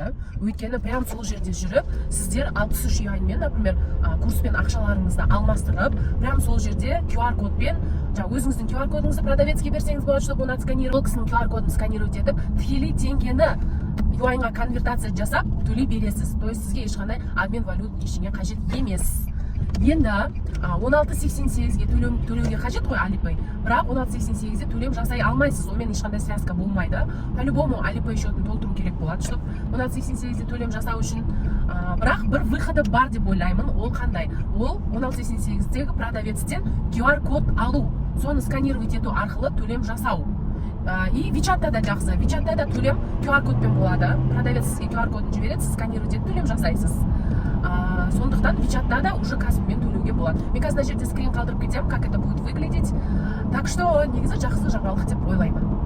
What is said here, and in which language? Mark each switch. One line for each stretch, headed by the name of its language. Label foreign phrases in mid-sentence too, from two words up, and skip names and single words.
Kazakh: Өйткені прям сол жерде жүріп, сіздер 63 юаньмен, например, курспен ақшаларыңызды алмастырып, прям сол жерде QR кодпен, өзіңіздің QR кодыңызды продавецке берсеңіз болады, чтобы оны отсканировать, ол кісінің QR кодын сканировать етіп, тікелей теңгені юаньға конвертация жасап төлей бересіз.
Russian: То есть
Kazakh: сізге ешқандай
Russian: обмен валют
Kazakh: ештеңе қажет емес. Енді 16.88-ге төлеуге қажет қой Alipay, бірақ 16.88-де төлем жасай алмайсыз, онымен ешқандай связка болмайды. По-любому Alipay счетін толтыру керек болады, чтобы 16.88-де төлем жасау үшін. Бірақ бір выходы бар деп ойлаймын. Ол қандай? Ол 16.88-дегі продавецтен QR код алу, соны сканировать ету арқылы төлем жасау. И WeChat'та да жақсы. WeChat'та да төлем QR кодпен болады. Продавец сізге QR кодын жібереді, сіз сканировать етіп төлем жасайсыз. Сондықтан WeChat'та да уже Каспиймен төлеуге болады. Мен қазір жерде скрин қалдырып кетемін,
Russian: как это будет выглядеть. Так что
Kazakh: негізі жақсы жаңалық деп ойлаймын.